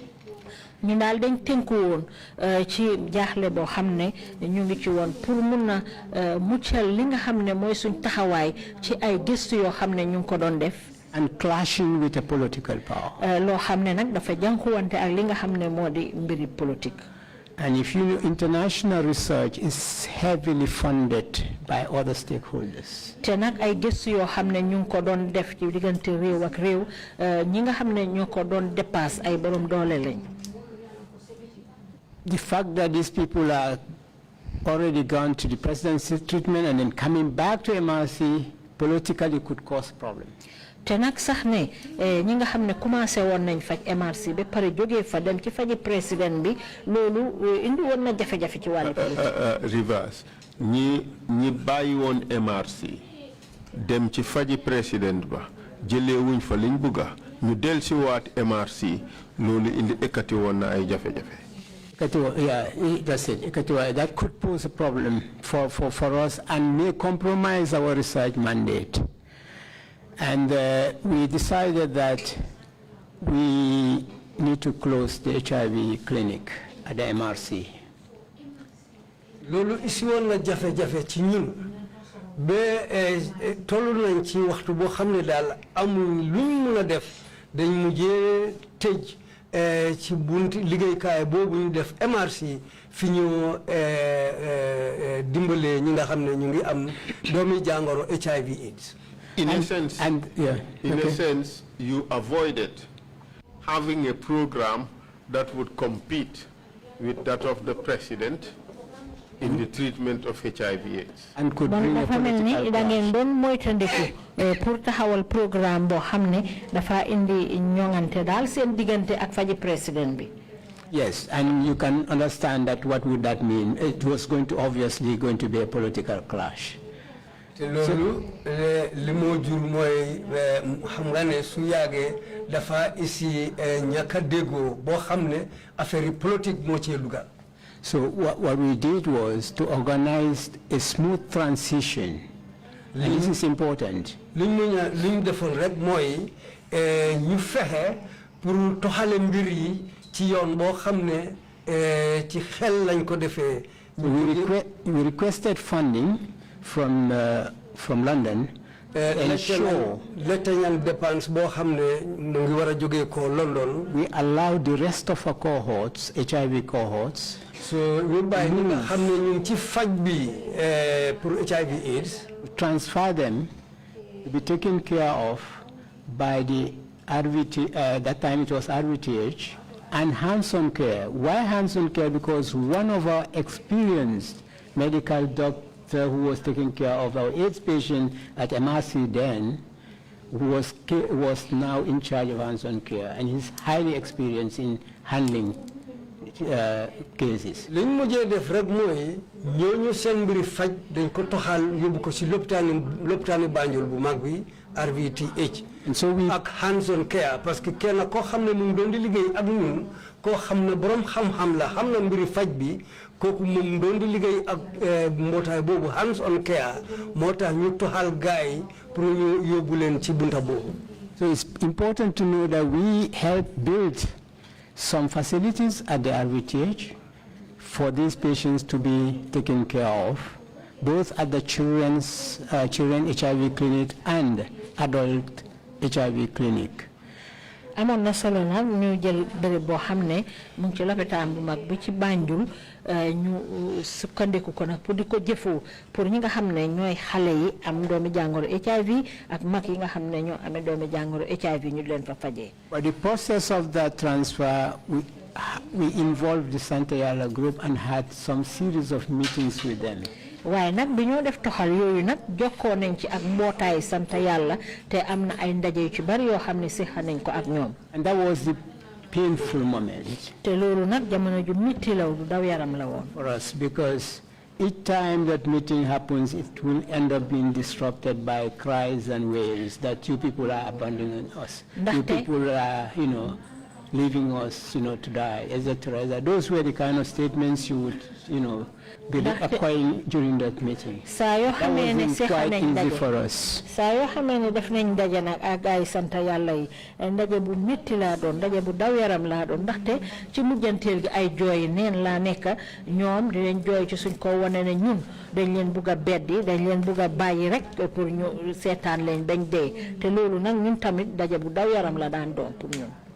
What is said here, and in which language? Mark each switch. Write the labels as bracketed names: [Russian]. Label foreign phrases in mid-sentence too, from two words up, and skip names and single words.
[Wolof] ñu daal dañ tënku woon ci jaaxle boo xam ne ñu ngi ci woon pour mun a muccal li nga xam ne mooy suñ taxawaay ci ay gëstu yoo xam ne ñu ngi ko doon def. [English] And clashing with a political power. [Wolof] loo xam ne nag dafa jànkuwante ak li nga xam ne moo di mbiri politique. [English] And if you know, international research is heavily funded by other stakeholders. [Wolof] te nag ay gëstu yoo xam ne ñu ngi ko doon def ci diggante réew ak réew ñi nga xam ne ñoo ko doon dépasse ay borom doole lañ. [English] The fact that these people are already gone to the presidency treatment and then coming back to MRC politically could cause problems. [Wolof] te nag sax ne ñi nga xam ne commencé woon nañ faj MRC ba pare jógee fa dem ci faji président bi loolu indi woon na jafe-jafe ci wàllu politique. Reverse ñi bàyyi woon MRC dem ci faji président ba jëlee wuñ fa liñ bugga ñu del si waat MRC loolu indi ekkati woon na ay jafe-jafe. [English] Yeah, that's it. That could pose a problem for us and may compromise our research mandate. And we decided that we need to close the HIV clinic at the MRC. [Wolof] Lolu isi woon na jafe-jafe ci ñun ba tollu nañ ci waxtu boo xam ne daal amul luñ mun a def dañ mujjee tëj ci bunti liggéeykaay boobu ñu def MRC fi ñu dimbalee ñi nga xam ne ñu ngi am doomi jàngoro HIV/AIDS. [English] In a sense, you avoided having a program that would compete with that of the president in the treatment of HIV/AIDS. And could bring a political clash. [Wolof] Pour taxawal programme bo xamne dafa indi ñongante dal seen digante ak faji president bi. [English] Yes, and you can understand that what would that mean? It was going to obviously going to be a political clash. [Wolof] Lolu limo jur moy xam nga ne su yagé dafa isi ñaka dego bo xamne [French] affaire politique [Wolof] mo ci dugal. [English] So what we did was to organize a smooth transition. And this is important. [Wolof] Liñ defoon rek mooy ñu fexe pour toxale mbir yi ci yoon boo xam ne ci xel lañ ko defee. [English] We requested funding from London. [Wolof] Letteñal dépense boo xam ne mu ngi war a jógee ko London. [English] We allowed the rest of our cohorts, HIV cohorts. [Wolof] So ñu bàyyi ñi nga xam ne ñu ngi ci faj bi pour HIV/AIDS. [English] Transfer them to be taken care of by the RVT, that time it was RVTH, and hands-on care. Why hands-on care? Because one of our experienced medical doctor who was taking care of our AIDS patient at MRC then was now in charge of hands-on care, and he's highly experienced in handling cases. [Wolof] Liñ mujjé def rek moy ñoñu seen mbiri faj dañ ko toxal yóbbu ko ci lopitaani Banjul bu mag bi RVTH. [English] And so we [Wolof] ak [English] hands-on care [French] parce que [Wolof] kenn koo xam ne mu ngi doon di liggéey ak ñun koo xam ne borom xam-xam la xam na mbiri faj bi kooku mu ngi doon di liggéey ak mbootaay boobu [English] hands-on care [Wolof] moo tax ñu toxal Gaye pour ñu yóbbu leen ci bunta boobu. [English] So it's important to know that we help build some facilities at the RVTH for these patients to be taken care of, both at the children HIV clinic and adult HIV clinic. [Wolof] Amoon na solo nag ñu jël bërëb boo xam ne mu ngi ci lopitaan bu mag bi ci Banjul ñu sukkandiku ko nag pour di ko jëfoo pour ñi nga xam ne ñooy xale yi am doomi jàngoro HIV ak mag yi nga xam ne ñoo amee doomi jàngoro HIV ñu leen fa fajee. [English] But the process of that transfer, we involved the Santa Yala group and had some series of meetings with them. [Wolof] waaye nag bi ñoo def toxal yooyu nag jokkoo nañ ci ak mbootaay sant yàlla te am na ay ndaje yu ci bari yoo xam ne séxa nañ ko ak ñoom. [English] And that was the painful moment. [Wolof] te loolu nag jamono ju metti la du daw yaram la woon. [English] For us, because each time that meeting happens, it will end up being disrupted by cries and wails that you people are abandoning us. You people are, leaving us, to die, etc. Those were the kind of statements you would, be acquiring during that meeting. That wasn't quite easy for us. [Wolof] saa yoo xamee ne def nañ ndaje nag ak ay sant yàlla yi ndaje bu métti laa doon ndaje bu daw yaram laa doon ndaxte ci mujjanteel gi ay jooy neen laa nekk ñoom di leen jooy ci suñ ko wane ne ñun dañ leen bugg a beddi dañ leen bugg a bàyyi rek pour ñu seetaan leen bañ dee te loolu nag ñun tamit ndaje bu daw yaram la daan doon pour ñun.